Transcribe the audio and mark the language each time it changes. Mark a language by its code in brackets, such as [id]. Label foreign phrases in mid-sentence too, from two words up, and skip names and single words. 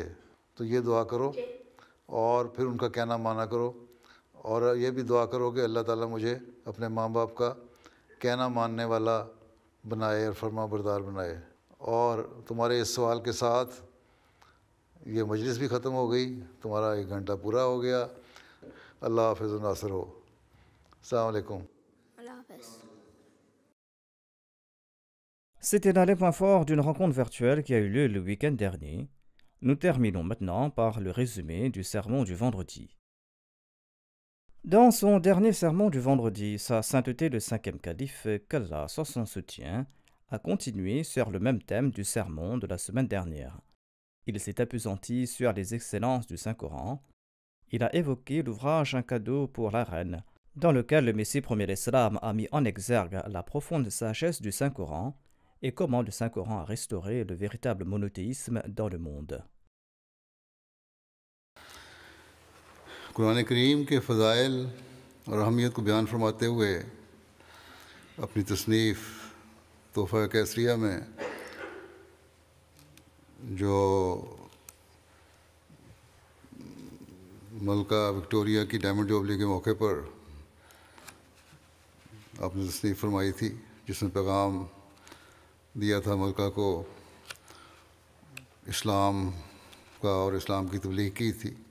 [ur] تو یہ دعا کرو اور پھر ان کا کہنا مانا کرو، اور یہ بھی دعا کرو کہ اللہ تعالیٰ مجھے اپنے ماں باپ کا کہنا ماننے والا بنائے اور فرما بردار بنائے. اور تمہارے اس سوال کے ساتھ یہ مجلس بھی ختم ہو گئی، تمہارا 1 گھنٹہ پورا hou گیا. اللہ حافظ و ناصر ہو. [ar] السلام علیکم. [fr] C'était là les points forts d'une rencontre virtuelle qui a eu lieu le week-end dernier. Nous terminons maintenant par le résumé du sermon du vendredi. Dans son dernier sermon du vendredi, Sa Sainteté le 5e calife, qu'Allah soit son soutien, a continué sur le même thème du sermon de la semaine dernière. Il s'est appesanti sur les excellences du Saint-Coran. Il a évoqué l'ouvrage Un cadeau pour la reine, dans lequel le Messie premier l'Islam a mis en exergue la profonde sagesse du Saint-Coran et comment le Saint-Coran a restauré le véritable monothéisme dans le monde. [ur] قرآن کریم کے فضائل اور اہمیت کو بیان فرماتے ہوئے اپنی تصنیف تحفہ کیسریہ میں جو ملکہ وکٹوریہ کی ڈائمنڈ جوبلی کے موقع پر آپ نے تصنیف فرمائی تھی، جس میں پیغام دیا تھا ملکہ کو اسلام کا اور اسلام کی تبلیغ کی تھی.